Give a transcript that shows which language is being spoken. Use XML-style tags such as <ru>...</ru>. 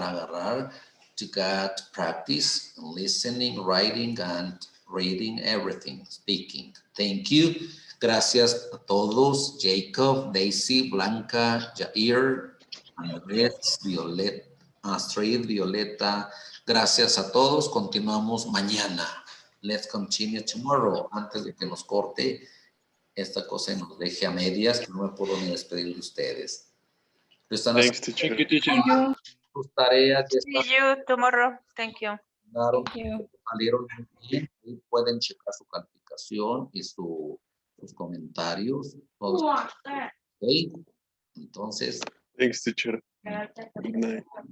<es>Para agarrar,</es> <en>to get practice, listening, writing, and reading, everything, speaking. Thank you.</en> <es>Gracias a todos. Jacob, Daisy, Blanca, Jair, Andrés, Violet, Astrid, Violeta. Gracias a todos. Continuamos mañana.</es> <en>Let's continue tomorrow.</en> <es>Antes de que nos corte esta cosa y nos deje a medias, que no me puedo ni despedir de ustedes. Están</es> <en>Thanks,</en> <es>haciendo</es> <en>teacher.</en> <es>sus tareas.</es> <en>See you tomorrow. Thank you.</en> <es>Salieron muy bien y pueden checar su calificación y sus comentarios. Todos. Okay. Entonces.</es> <en>Thanks, teacher. Good night.</en>